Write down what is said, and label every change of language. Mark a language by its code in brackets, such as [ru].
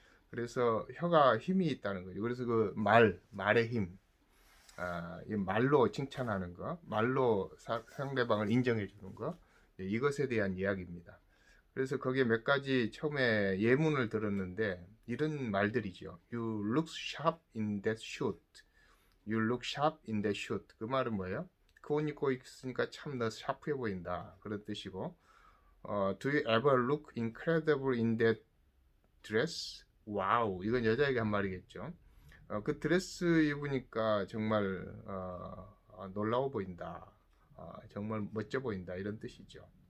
[ko] 그래서 혀가 힘이 있다는 거죠. 그래서 그 말의 힘, 이 말로 칭찬하는 거, 말로 상대방을 인정해 주는 거, 이것에 대한 이야기입니다. 그래서 거기에 몇 가지 처음에 예문을 들었는데 이런 말들이죠. [en] You look sharp in that suit. You look sharp in that suit. [ko] 그 말은 뭐예요? 그 옷 입고 있으니까 참 너 샤프해 보인다, 그런 뜻이고, [en] Do you ever look incredible in that dress? [ko] 와우, 이건 여자에게 한 말이겠죠. 그 드레스 입으니까 정말 놀라워 보인다, 정말 멋져 보인다, 이런 뜻이죠.